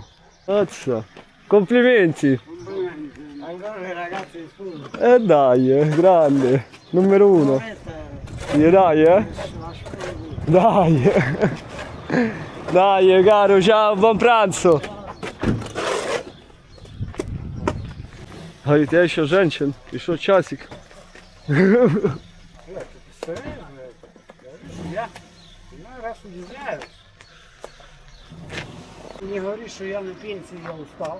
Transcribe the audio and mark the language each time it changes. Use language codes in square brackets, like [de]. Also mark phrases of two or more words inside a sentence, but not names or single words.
[it] Mazza. Complimenti. Ancora le ragazze di scuola. Dai, grande. Numero uno. Sì, dai, Dai. Dai, caro, ciao, buon pranzo. [ru] Говорит, я еще женщин, еще часик. Я иной раз удивляюсь. Не говори, что я на пенсии, я устал.